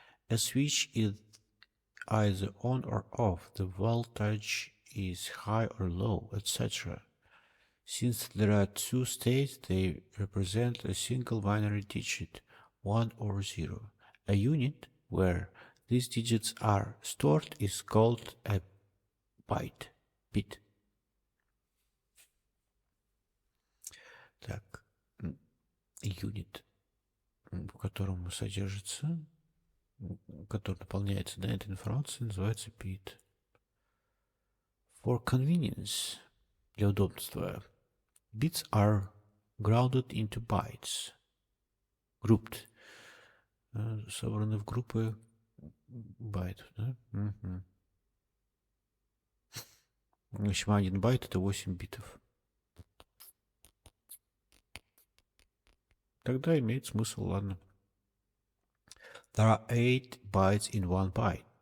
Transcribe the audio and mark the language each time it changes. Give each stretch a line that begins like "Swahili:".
English: A switch is either on or off, the voltage is high or low, etc. Since there are two states, they represent a single binary digit, 1 or 0. A unit where these digits are stored is called a bit.
Russian: Так, юнит, в котором содержится, который наполняется, да, этой информацией, называется bit.
English: For convenience,
Russian: для удобства,
English: bits are grouped into bytes. Grouped.
Russian: Собраны в группы байтов, да? Угу. В общем, 1 байт это 8 битов. Тогда имеет смысл, ладно.
English: There are 8 bytes in one byte.